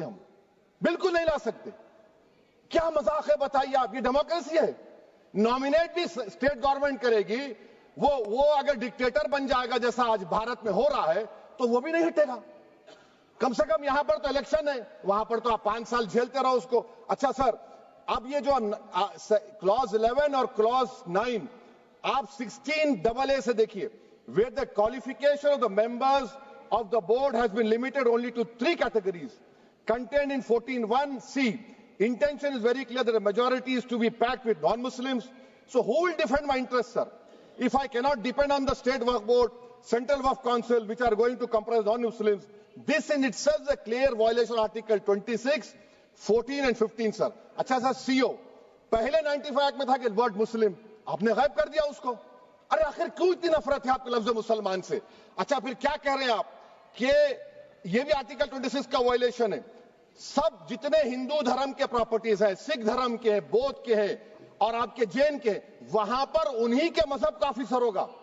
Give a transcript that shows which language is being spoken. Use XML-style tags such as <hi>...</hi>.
<ur>ہم بالکل نہیں لا سکتے. کیا مذاق ہے بتائیے آپ؟ یہ ڈیموکریسی ہے. نومینیٹ بھی اسٹیٹ گورنمنٹ کرے گی، وہ اگر ڈکٹیٹر بن جائے گا جیسا آج بھارت میں ہو رہا ہے تو وہ بھی نہیں ہٹے گا. کم سے کم یہاں پر تو الیکشن ہے, وہاں پر تو آپ 5 سال جھیلتے رہو اس کو. اچھا سر, اب یہ جو کلوز 11 اور کلوز 9 آپ 16AA سے دیکھیے,</ur> <en>where the qualification of the members of the board has been limited only to 3 categories contained in 14(1)(c). Intention is very clear that the majority is to be packed with non-Muslims. So who will defend my interests, sir? If I cannot depend on the State Waqf Board, Central Waqf Council, which are going to comprise non-Muslims, this in itself is a clear violation of Article 26, 14 and 15, sir.</en> <ur>اچھا سر, CO پہلے 95 میں تھا کہ word مسلم, آپ نے غائب کر دیا اس کو. ارے آخر کیوں اتنی نفرت ہے آپ کے لفظ مسلمان سے؟ اچھا پھر کیا کہہ رہے ہیں آپ کہ یہ بھی آرٹیکل 26 کا وائلیشن ہے. سب جتنے ہندو دھرم کے پراپرٹیز ہیں, سکھ دھرم کے ہیں, بودھ کے ہیں اور آپ کے جین کے, وہاں پر انہی کے مذہب کا آفیسر ہوگا.</ur>